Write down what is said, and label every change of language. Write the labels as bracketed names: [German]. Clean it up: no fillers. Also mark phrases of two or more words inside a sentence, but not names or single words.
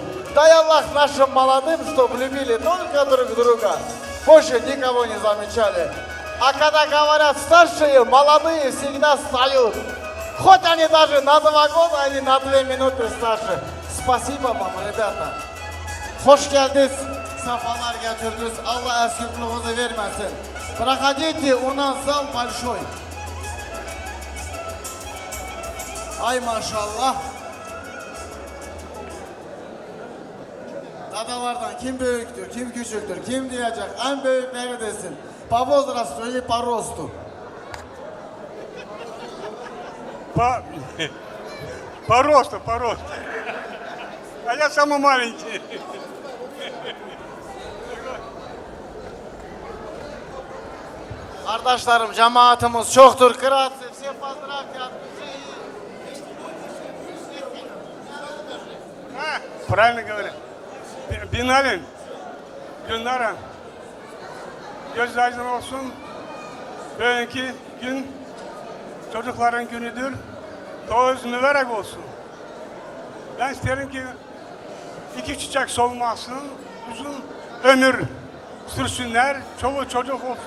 [Russian] Дай Аллах нашим молодым, чтобы любили только друг друга. Больше никого не замечали. А когда говорят старшие, молодые всегда встают. Хоть они даже на 2 года или на 2 минуты старше. Спасибо вам, ребята. [Turkish] Hoş geldiniz. Safalar getirdiniz. Allah eskikliğinizi vermesin. [Russian] Проходите, у нас зал большой. [Turkish] Ay maşallah. Dadalardan kim büyüktür, kim küçüktür, kim diyecek, en büyükleri desin. [Russian] По возрасту или по росту? По росту, по росту. А я самый маленький. [Turkish] Kardeşlerim, cemaatimiz çoktur. Kıraatı, [Russian] все поздравьте от друзей. Правильно говорю. [Turkish] Binalin, Gülnara, göz aydın olsun. Bugünkü gün çocukların günüdür. Doğuz mübarek olsun. Ben isterim ki 2 çiçek solmasın, uzun ömür sürsünler, çoluk çocuk olsun.